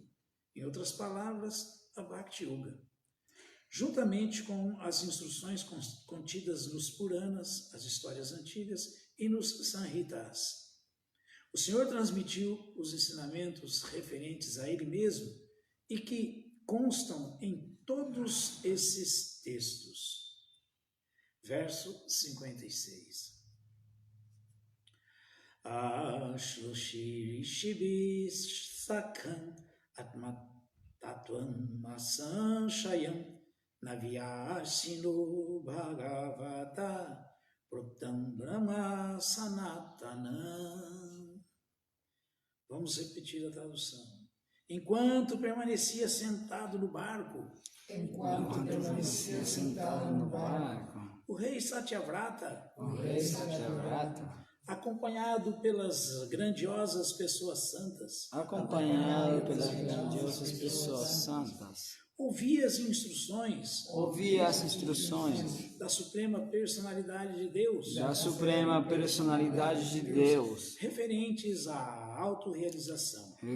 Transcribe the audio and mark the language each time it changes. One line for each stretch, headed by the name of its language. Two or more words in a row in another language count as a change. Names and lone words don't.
Portuguese: Em outras palavras, a Bhakti Yoga. Juntamente com as instruções contidas nos Puranas, as histórias antigas, e nos Samhitas. O Senhor transmitiu os ensinamentos referentes a Ele mesmo e que constam em todos esses textos. Verso 56.
Sanskrit: अश्रौषीद् ऋषिभिः साकम् आत्मतत्त्वम् असंशयम् नाव्यासीनो भगवता प्रोक्तं ब्रह्म सनातनम्.
Portuguese: Vamos repetir a tradução. Enquanto permanecia sentado no barco, o rei Satyavrata, acompanhado pelas grandiosas pessoas santas, ouvia as instruções da Suprema Personalidade de Deus, referentes à autorrealização.